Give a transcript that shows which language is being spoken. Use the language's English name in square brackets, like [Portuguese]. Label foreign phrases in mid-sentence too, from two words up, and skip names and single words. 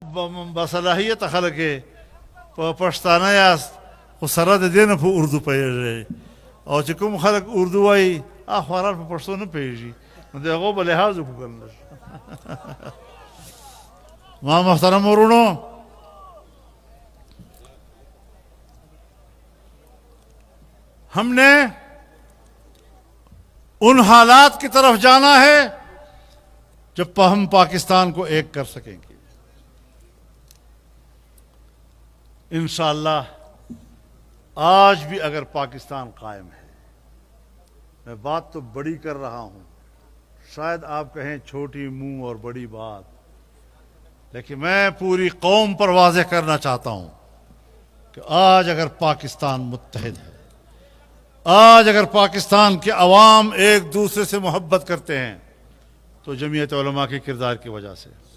[Pashto] بصلاحیت خلق پښتانه یاست خو سره د دې نه په اردو پوهېږئ او چې کوم خلک اردو وایي خواران په پښتو نه پوهېږي نو د هغو به لحاظ وکړو. ما محترم ورونو، [Urdu] ہم نے ان حالات کی طرف جانا ہے جب ہم پاکستان کو ایک کر سکیں گے. انشاءاللہ آج بھی اگر پاکستان قائم ہے، میں بات تو بڑی کر رہا ہوں، شاید آپ کہیں چھوٹی منہ اور بڑی بات، لیکن میں پوری قوم پر واضح کرنا چاہتا ہوں کہ آج اگر پاکستان متحد ہے، آج اگر پاکستان کے عوام ایک دوسرے سے محبت کرتے ہیں تو جمعیت علماء کے کردار کی وجہ سے.